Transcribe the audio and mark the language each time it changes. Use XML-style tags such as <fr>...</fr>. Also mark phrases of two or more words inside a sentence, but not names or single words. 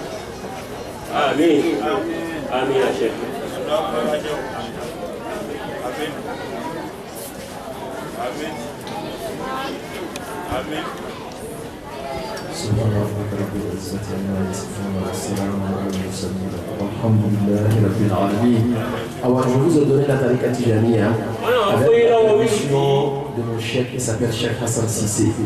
<yo>Àmín. Àmín àṣẹ.</yo> <en>Amen. Amen.</en> <ar>سبحان ربك رب العزة عما يصفون والسلام على المرسلين والحمد لله رب العالمين.</ar> <fr>Alors je vous ai donné la tariqa Tijaniya avec la mission de mon chef qui s'appelle Cheikh Hassan Cissé.</fr>